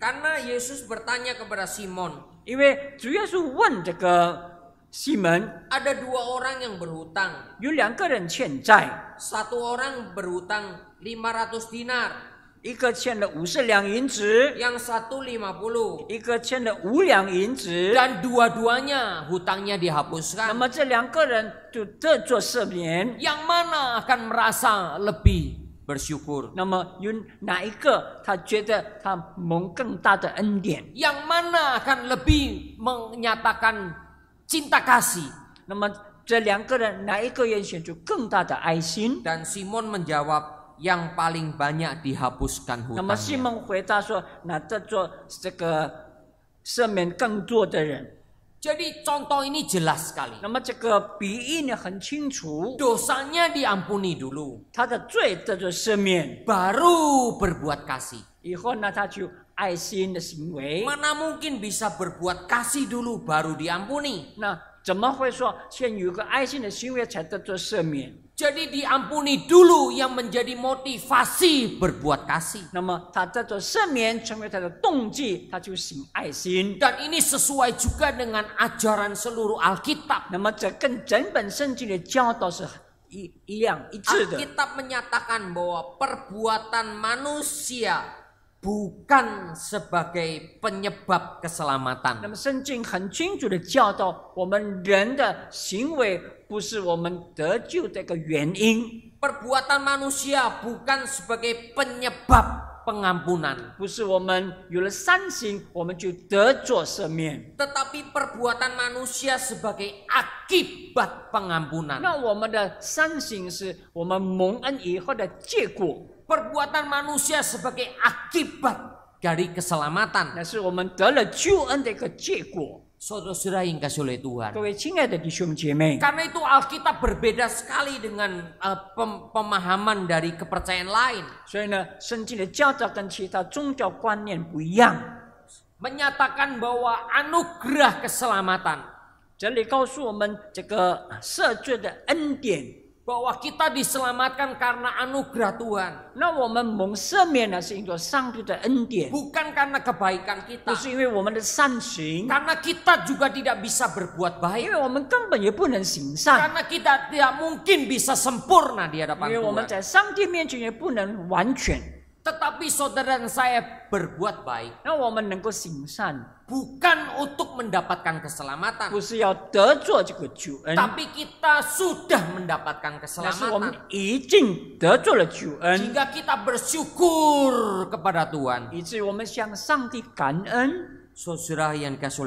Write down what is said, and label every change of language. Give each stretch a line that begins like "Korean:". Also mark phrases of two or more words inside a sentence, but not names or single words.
Indonesian: Karena Yesus bertanya kepada Simon,
Chinese: 因为主耶稣问这个西门，
Indonesian: ada 2 orang yang berhutang.
Chinese: 有2个人欠债，
Indonesian: Satu orang berhutang 500 dinar,
Chinese: 一个欠了50两银子，
Indonesian: yang satu 50.
Chinese: 一个欠了5两银子。
Indonesian: Dan dua-duanya hutangnya
Chinese: 那
Indonesian: dihapuskan.
Chinese: 么这2个人就得着赦免。
Indonesian: Yang mana akan merasa lebih bersyukur?
Chinese: 那么有哪一个他觉得他蒙更大的恩典？
Indonesian: Yang mana akan lebih menyatakan cinta kasih?
Chinese: 那么这2个人哪一个愿显出更大的爱心？
Indonesian: Dan Simon menjawab, yang paling banyak dihapuskan
Chinese: 那么西
Indonesian: hutangnya.
Chinese: 蒙回答说：“那得着这个赦免更多的人。
Indonesian: Jadi contoh ini jelas sekali.
Chinese: 那么这个比喻呢很清楚，
Indonesian: Dosanya diampuni dulu,
Chinese: 他的罪得着赦免，
Indonesian: baru berbuat kasih.
Chinese: 以后呢他就爱心的行为。
Indonesian: Mana mungkin bisa berbuat kasih dulu baru diampuni?
Chinese: 那怎么会说先有个爱心的行为才得着赦免？
Indonesian: Jadi diampuni dulu yang menjadi motivasi berbuat kasih.
Chinese: 那么他得着赦免成为他的动机，他就行爱心。
Indonesian: Dan ini sesuai juga dengan ajaran seluruh Alkitab.
Chinese: 那么这跟整本圣经的教导是一样一致的。
Indonesian: Alkitab menyatakan bahwa perbuatan manusia bukan sebagai penyebab
Chinese: 那
Indonesian: keselamatan.
Chinese: 么圣经很清楚的教导，我们人的行为不是我们得救的一个原因，
Indonesian: Perbuatan manusia bukan sebagai penyebab pengampunan.
Chinese: 不是我们有了善行我们就得着赦免。
Indonesian: Tetapi perbuatan manusia sebagai akibat pengampunan.
Chinese: 那我们的善行是我们蒙恩以后的结果，
Indonesian: Perbuatan manusia sebagai akibat dari keselamatan.
Chinese: 那是我们得了救恩的一个结果。
Indonesian: Saudara-saudara yang kasih oleh
Chinese: 各
Indonesian: Tuhan.
Chinese: 位亲爱的弟兄姐妹，
Indonesian: Karena itu Alkitab berbeda sekali dengan pemahaman dari kepercayaan lain.
Chinese: 所以呢，圣经的教导跟其他宗教观念不一样。
Indonesian: Menyatakan bahwa anugerah keselamatan,
Chinese: 这里告诉我们这个赦罪的恩典。
Indonesian: bahwa kita diselamatkan karena anugerah Tuhan,
Chinese: 那我们蒙赦免呢，是因着上帝的恩典，
Indonesian: bukan karena kebaikan
Chinese: 不
Indonesian: kita.
Chinese: 是因为我们的善行，
Indonesian: Karena kita juga tidak bisa berbuat
Chinese: 因
Indonesian: baik.
Chinese: 为我们根本也不能行善，
Indonesian: Karena kita tidak mungkin bisa sempurna di
Chinese: 因
Indonesian: hadapan
Chinese: 为我们
Indonesian: Tuhan.
Chinese: 在上帝面前也不能完全。
Indonesian: Tetapi saudara dan saya berbuat baik
Chinese: 那我们能够行善，
Indonesian: bukan untuk mendapatkan keselamatan,
Chinese: 不是要得着这个救恩，
Indonesian: tapi kita sudah mendapatkan
Chinese: 那是我们
Indonesian: keselamatan.
Chinese: 已经得着了救恩，
Indonesian: Sehingga kita bersyukur kepada Tuhan.
Chinese: 以至于我们向上帝感恩。
Indonesian: Saudara yang dikasih oleh